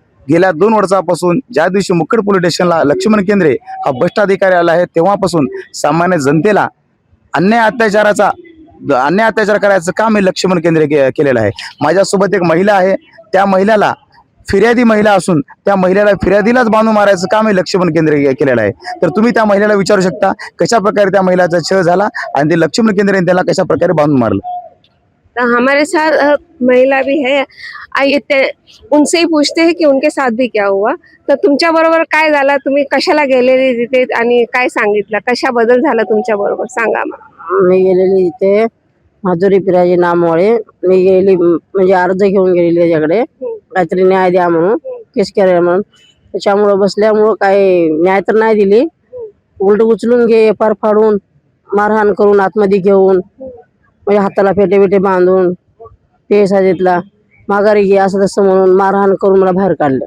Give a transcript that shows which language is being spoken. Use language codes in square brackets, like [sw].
[mr] गेल्या 2 वर्षापासून ज्या दिवशी मुखेड पोलीस स्टेशनला लक्ष्मण केंद्रे हा भ्रष्ट अधिकारी आला आहे तेव्हापासून सामान्य जनतेला अन्याय अत्याचार करायचं काम हे लक्ष्मण केंद्रे केलेलं आहे। माझ्यासोबत एक महिला आहे, त्या महिलेला फिर्यादी महिला असून त्या महिलेला फिर्यादीलाच बांधून मारायचं काम हे लक्ष्मण केंद्रे केलेलं आहे। तर तुम्ही त्या महिलेला विचारू शकता कशा प्रकारे त्या महिलाचा छळ झाला आणि ते लक्ष्मण केंद्रेने त्याला कशा प्रकारे बांधून मारलं। [hi] तो हमारे साथ महिला भी है, आइए उनसे ही पूछते हैं कि उनके साथ भी क्या हुआ। [mr] तर तुमच्या बरोबर काय झालं, तुम्ही कशाला गेलेले तिथे आणि काय सांगितलं, कशा बदल झाला तुमच्या बरोबर सांगा मला। मी गेलेली तिथे माधुरी पिराजी नाममुळे मी गेलेली, म्हणजे अर्ज घेऊन गेलेली त्याच्याकडे काहीतरी न्याय द्या म्हणून, केस करायला म्हणून। त्याच्यामुळं बसल्यामुळं काही न्याय तर नाही दिली, उलट उचलून घे फार फाडून मारहाण करून आतमध्ये घेऊन, म्हणजे हाताला फेटे फेटे बांधून पेसा घेतला, माघारी घे असं तसं म्हणून मारहाण करून मला बाहेर काढलं।